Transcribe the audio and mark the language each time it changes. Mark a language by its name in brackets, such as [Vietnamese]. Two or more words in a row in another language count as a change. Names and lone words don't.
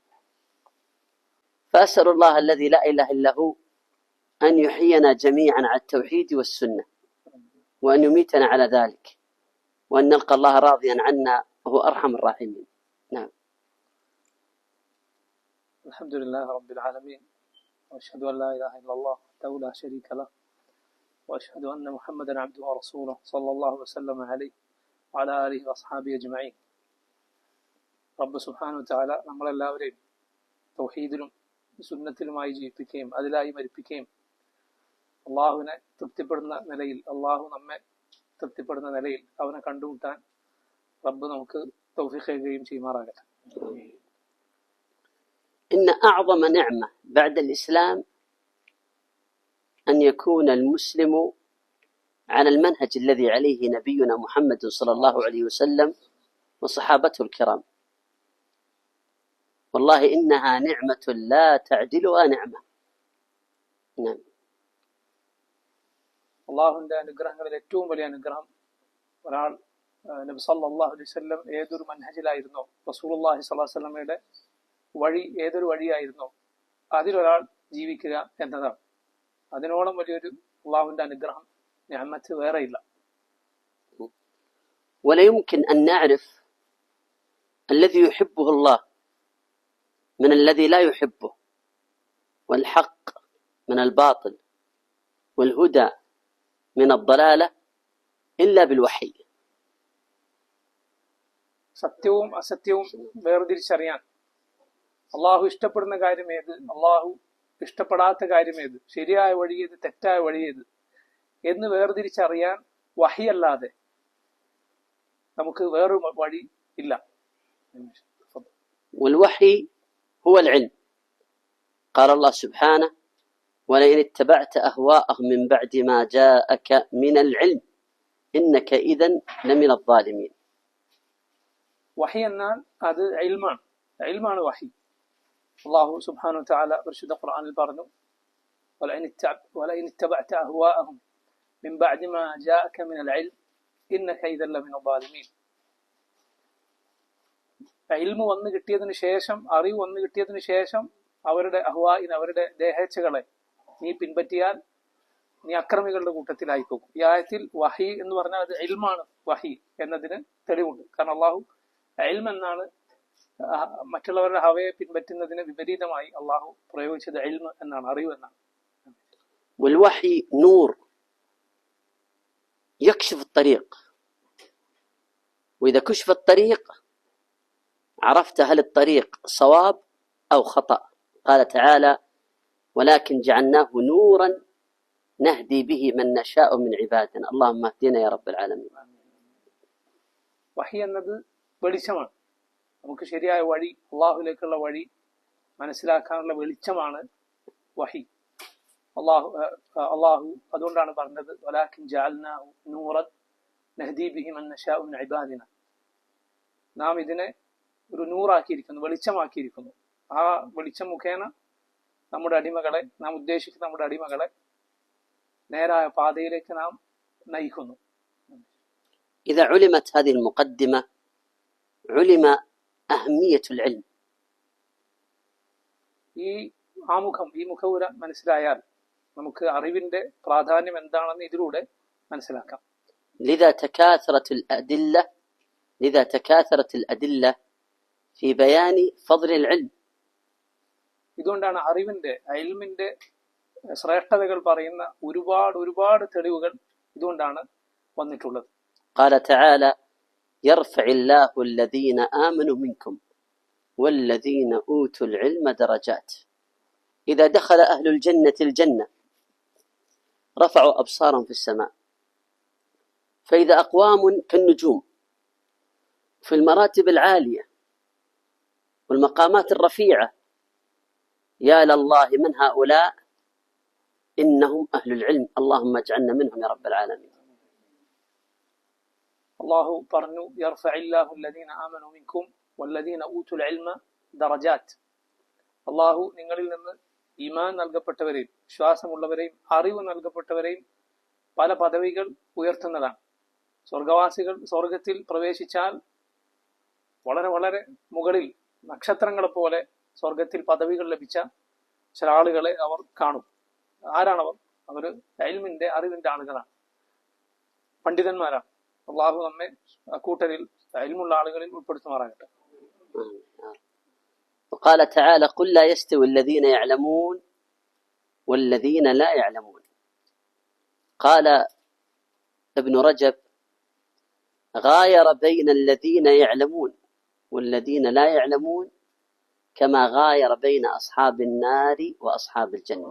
[Arabic] فأسأل الله الذي لا إله إلا هو أن يحيينا جميعا على التوحيد والسنة، وأن يميتنا على ذلك، وأن نلقى الله راضيا عنا وهو أرحم الراحمين. نعم. الحمد لله رب العالمين، وأشهد أن لا إله إلا الله وحده لا شريك له، وأشهد أن محمدا عبده ورسوله صلى الله وسلم عليه وعلى آله وأصحابه أجمعين. ربّ سبحانه وتعالى [Malayalam] നമ്മളെല്ലാവരെയും തൗഹീദിലും സുന്നത്തിലുമായി ജീവിപ്പിക്കുകയും അതിലായി മരിപ്പിക്കുകയും അള്ളാഹുവിനെ തൃപ്തിപ്പെടുന്ന നിലയിൽ, അള്ളാഹു നമ്മെ തൃപ്തിപ്പെടുന്ന നിലയിൽ അവനെ കണ്ടുമുട്ടാൻ റബ്ബ് നമുക്ക് തൗഫീഖ് ചെയ്യുകയും ചെയ്യുമാറാകട്ടെ. [Arabic] إن أعظم نعمة بعد الإسلام أن يكون المسلم على المنهج الذي عليه نبينا محمد صلى الله عليه وسلم وصحابته الكرام. والله إنها نعمة لا تعدلها نعمة. نعم. [Malayalam] അള്ളാഹുവിൻ്റെ അനുഗ്രഹങ്ങളിൽ ഏറ്റവും വലിയ അനുഗ്രഹം ഒരാൾ നബി [Arabic] صلى الله عليه وسلم [Malayalam] ഏതൊരു മൻഹജിലായിരുന്നോ, [Arabic] رسول الله صلى الله عليه وسلم [Malayalam] വഴി ഏതൊരു വഴിയായിരുന്നോ അതിലൊരാൾ ജീവിക്കുക എന്നതാണ്. അതിനോളം വലിയൊരു അള്ളാഹുവിൻ്റെ അനുഗ്രഹം നിഅമത്ത് വേറെയില്ല. [Arabic] ولا يمكن أن نعرف الذي يحبه الله من الذي لا يحبه، والحق من الباطل، والهدى من الضلالة إلا بالوحي. [Malayalam] സത്യവും അസത്യവും വേർതിരിച്ചറിയാൻ, അള്ളാഹു ഇഷ്ടപ്പെടുന്ന കാര്യം ഏത്, അള്ളാഹു ഇഷ്ടപ്പെടാത്ത കാര്യം ഏത്, ശരിയായ വഴി ഏത്, തെറ്റായ വഴി ഏത് എന്ന് വേർതിരിച്ചറിയാൻ വഹിയല്ലാതെ നമുക്ക് വേറൊരു വഴി ഇല്ല. [Arabic] والوحي هو العلم. قال الله سبحانه: ولئن اتبعت أهواءهم من بعد ما جاءك من العلم إنك إذن لمن الظالمين. [Malayalam] വഹി എന്നാൽ അത് ഇൽമാണ് വഹി. [Arabic] الله سبحانه وتعالى [Malayalam] പരിശുദ്ധ ഖുർആനിൽ പറഞ്ഞു: [Arabic] ولئن اتبعت أهواءهم من بعد ما جاءك من العلم إنك إذن لمن الظالمين. [Malayalam] ഇൽമു വന്നു കിട്ടിയതിന് ശേഷം, അറിവ് വന്നു കിട്ടിയതിന് ശേഷം അവരുടെ അഹ്വാഇനെ, അവരുടെ ദേഹേച്ഛകളെ നീ പിൻപറ്റിയാൽ നീ അക്രമികളുടെ കൂട്ടത്തിലായി പോകും. ഈ ആയത്തിൽ വഹി എന്ന് പറഞ്ഞാൽ അത് ഇൽമാണ് വഹി എന്നതിന് തെളിവുണ്ട്. കാരണം അള്ളാഹു ഇൽം എന്നാണ് മറ്റുള്ളവരുടെ ഹവയെ പിൻപറ്റുന്നതിന് വിപരീതമായി അള്ളാഹു പ്രയോഗിച്ചത് ഇൽം എന്നാണ്, അറിവ് എന്നാണ്. [Arabic] والوحي نور يكشف الطريق، وإذا كشف الطريق عرفت هل الطريق صواب أو خطأ. قال تعالى: ولكن جعلناه نورا نهدي به من نشاء من عبادنا. اللهم اهدنا يا رب العالمين. [Malayalam] വഹി എന്നത് വെളിച്ചമാണ്. നമുക്ക് ശരിയായ വഴി, അള്ളാഹുലേക്കുള്ള വഴി മനസ്സിലാക്കാനുള്ള വെളിച്ചമാണ് വഹി. അള്ളാഹു അതുകൊണ്ടാണ് പറഞ്ഞത്: [Arabic] ولكن جعلناه نورا نهدي به من نشاء من عبادنا. [Malayalam] നാം ഇതിനെ ഒരു നൂറാക്കിയിരിക്കുന്നു, വെളിച്ചമാക്കിയിരിക്കുന്നു. ആ വെളിച്ചം മുഖേന നമ്മുടെ അടിമകളെ, നാം ഉദ്ദേശിക്കുന്ന നമ്മുടെ അടിമകളെ നേരായ പാതയിലേക്ക് നാം നയിക്കുന്നു. [Arabic] إذا علمت هذه المقدمة علم أهمية العلم. [Malayalam] ഈ ആമുഖം, ഈ മുഖവുര മനസ്സിലായാൽ നമുക്ക് അറിവിന്റെ പ്രാധാന്യം എന്താണെന്ന് ഇതിലൂടെ മനസ്സിലാക്കാം. [Arabic] لذا تكاثرت الأدلة في بيان فضل العلم. [Malayalam] ഇതുകൊണ്ടാണ് അറിവിന്റെ, ഇൽമിന്റെ ശ്രേഷ്ഠതകൾ പറയുന്ന ഒരുപാട് തെളിവുകൾ ഇതുകൊണ്ടാണ് വന്നിട്ടുള്ളത്. [Arabic] قال تعالى: يرفع الله الذين آمنوا منكم والذين أوتوا العلم درجات. إذا دخل أهل الجنة رفعوا أبصارهم في السماء، فإذا أقوام كالنجوم في المراتب العالية والمقامات الرفيعة، يا لله من هؤلاء إنهم أهل العلم اللهم اجعلنا منهم يا رب العالمين. [Malayalam] അള്ളാഹു പറഞ്ഞു [Arabic] يرفع الله الذين آمنوا منكم والذين أوتوا العلم درجات. [Malayalam] അള്ളാഹു നിങ്ങളിൽ നിന്ന് ഈമാൻ നൽകപ്പെട്ടവരെയും വിശ്വാസമുള്ളവരെയും അറിവ് നൽകപ്പെട്ടവരെയും പല പദവികൾ ഉയർത്തുന്നതാണ്. സ്വർഗവാസികൾ സ്വർഗത്തിൽ പ്രവേശിച്ചാൽ വളരെ വളരെ മുകളിൽ നക്ഷത്രങ്ങളെ പോലെ സ്വർഗത്തിൽ പദവികൾ ലഭിച്ച ചില ആളുകളെ അവർ കാണും. ആരാണവർ? അവർ ഇൽമിന്റെ അറിവിന്റെ ആളുകളാണ്, പണ്ഡിതന്മാരാണ്. അള്ളാഹു നമ്മെ കൂട്ടരിൽ ഇൽമുള്ള ആളുകളിൽ ഉൾപ്പെടുത്തുമാറാകട്ടെ. [Arabic] وقال تعالى قل لا يستوي الذين يعلمون والذين لا يعلمون. قال ابن رجب غاير بين الذين يعلمون والذين لا يعلمون كما غاير بين أصحاب النار وأصحاب الجنة.